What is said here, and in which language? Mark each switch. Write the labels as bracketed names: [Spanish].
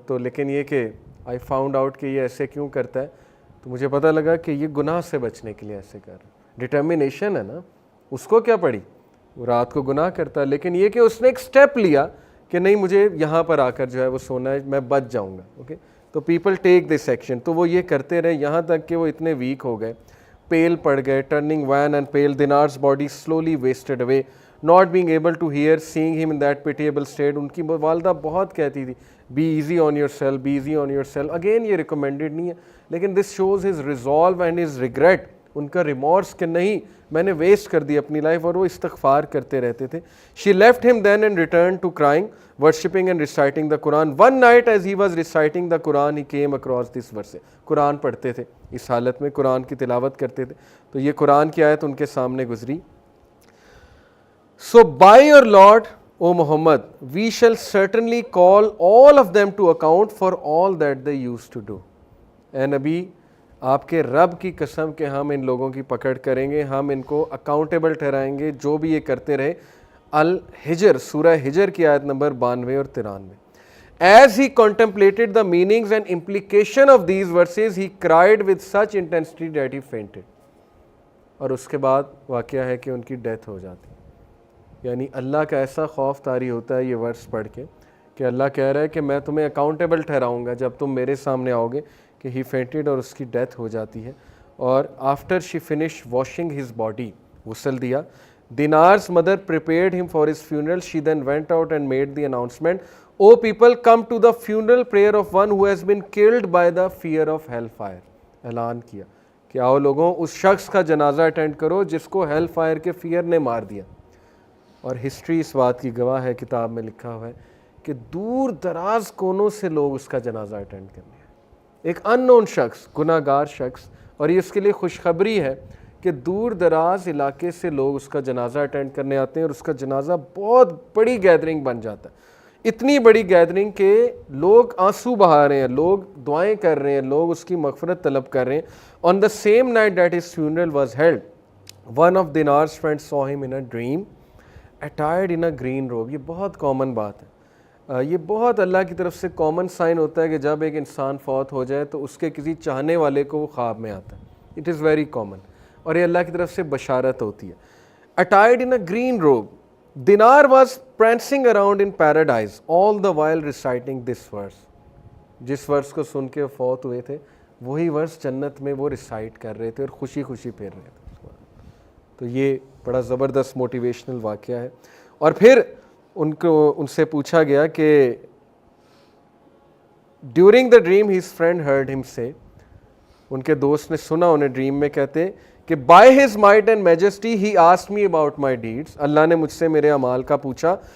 [Urdu] تو لیکن یہ کہ آئی فاؤنڈ آؤٹ کہ یہ ایسے کیوں کرتا ہے, تو مجھے پتہ لگا کہ یہ گناہ سے بچنے کے لیے ایسے کر رہا ہے. ڈٹرمنیشن ہے نا, اس کو کیا پڑی, وہ رات کو گناہ کرتا ہے, لیکن یہ کہ اس نے ایک سٹیپ لیا کہ نہیں مجھے یہاں پر آ کر جو ہے وہ سونا ہے, میں بچ جاؤں گا. اوکے, تو [English] People take this action. [Urdu] تو وہ یہ کرتے رہے یہاں تک کہ وہ اتنے ویک ہو گئے, پیل پڑ گئے. [English] Turning wan and pale, دینار's body slowly wasted away, not being able to hear, seeing him in that pitiable state. [Urdu] ان کی والدہ بہت کہتی تھی [English] be easy on yourself, be easy on yourself. [Urdu] Again یہ recommended نہیں ہے, لیکن [English] this shows his resolve and his regret, [Urdu] ان کا ریمورس کہ نہیں میں نے ویسٹ کر دی اپنی لائف, اور وہ استغفار کرتے رہتے تھے. [English] She left him then and returned to crying, worshipping and reciting the Quran. One night as he was reciting the Quran, he came across this verse. [Urdu] قرآن پڑھتے تھے, اس حالت میں قرآن کی تلاوت کرتے تھے, تو یہ قرآن کی آیت ان کے سامنے گزری. [English] So by your Lord, O Muhammad, we shall certainly call all of them to account for all that they used to do. [Urdu] اے نبی, آپ کے رب کی قسم کہ ہم ان لوگوں کی پکڑ کریں گے, ہم ان کو اکاؤنٹیبل ٹھہرائیں گے جو بھی یہ کرتے رہے. الحجر, سورہ ہجر کی آیت نمبر 92 اور 93. [English] As he contemplated the meanings and implication of these verses, he cried with such intensity that he fainted. [Urdu] اور اس کے بعد واقعہ ہے کہ ان کی ڈیتھ ہو جاتی. یعنی اللہ کا ایسا خوف طاری ہوتا ہے یہ ورس پڑھ کے کہ اللہ کہہ رہا ہے کہ میں تمہیں اکاؤنٹیبل ٹھہراؤں گا جب تم میرے سامنے آؤ گے, کہ [English] ہی فینٹڈ, [Urdu] اور اس کی ڈیتھ ہو جاتی ہے. [English] اور after she finish washing his body, [Urdu] غسل دیا, [English] دینار's mother prepared him for his funeral. She then went out and made the announcement, O people, come to the funeral prayer of one who has been killed by the fear of hellfire. [Urdu] اعلان کیا کہ آؤ لوگوں, اس شخص کا جنازہ attend کرو جس کو ہیل فائر کے فیئر نے مار دیا. اور ہسٹری اس بات کی گواہ ہے, کتاب میں لکھا ہوا ہے کہ دور دراز کونوں سے لوگ اس کا جنازہ اٹینڈ کرنے ہیں. ایک ان نون شخص, گناہ گار شخص, اور یہ اس کے لیے خوشخبری ہے کہ دور دراز علاقے سے لوگ اس کا جنازہ اٹینڈ کرنے آتے ہیں, اور اس کا جنازہ بہت بڑی گیدرنگ بن جاتا ہے. اتنی بڑی گیدرنگ کہ لوگ آنسو بہا رہے ہیں, لوگ دعائیں کر رہے ہیں, لوگ اس کی مغفرت طلب کر رہے ہیں. [English] On the same night that his funeral was held, one of Dinar's friends saw him in a dream, attired in a green robe. [Urdu] یہ بہت کامن بات ہے, یہ بہت اللہ کی طرف سے کامن سائن ہوتا ہے کہ جب ایک انسان فوت ہو جائے تو اس کے کسی چاہنے والے کو وہ خواب میں آتا ہے. [English] it is very common, [Urdu] اور یہ اللہ کی طرف سے بشارت ہوتی ہے. [English] Attired in a green robe, Dinar was prancing around in paradise, all the while reciting this verse. [Urdu] جس ورس کو سن کے فوت ہوئے تھے وہی ورس جنت میں وہ ریسائٹ کر رہے تھے اور خوشی خوشی پھر رہے تھے. تو یہ بڑا زبردست موٹیویشنل واقعہ ہے. اور پھر ان سے پوچھا گیا کہ [English] during the dream his friend heard him [Urdu] سے, ان کے دوست نے سنا انہیں ڈریم میں کہتے کہ [English] by his might and majesty he asked me about my deeds, [Urdu] اللہ نے مجھ سے میرے اعمال کا پوچھا.